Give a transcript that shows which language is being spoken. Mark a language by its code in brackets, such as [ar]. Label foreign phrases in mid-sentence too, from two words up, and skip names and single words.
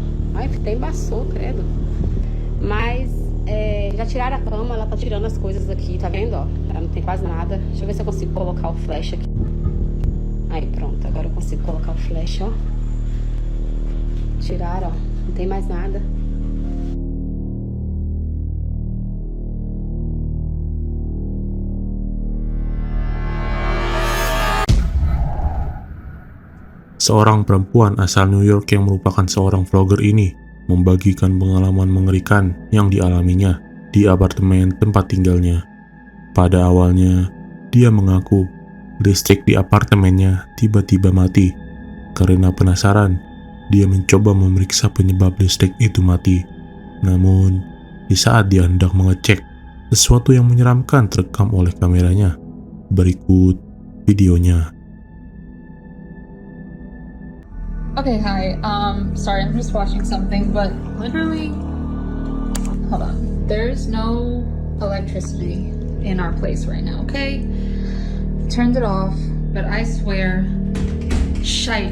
[pt] Ai, até embaçou, credo. Mas já tiraram a cama, ela tá tirando as coisas daqui, tá vendo, ó? Ela não tem quase nada. Deixa eu ver se eu consigo colocar o flash aqui. Aí, pronto, agora eu consigo colocar o flash, ó. Tiraram, ó. Não tem mais nada. [id] Seorang perempuan asal New York yang merupakan seorang vlogger ini membagikan pengalaman mengerikan yang dialaminya di apartemen tempat tinggalnya. Pada awalnya, dia mengaku listrik di apartemennya tiba-tiba mati. Karena penasaran, dia mencoba memeriksa penyebab listrik itu mati. Namun, di saat dia hendak mengecek, sesuatu yang menyeramkan terekam oleh kameranya. Berikut videonya. [en] Okay, hi. Sorry, I'm just watching something, but literally, hold on. There's no electricity in our place right now, okay? Turned it off, but I swear, shite.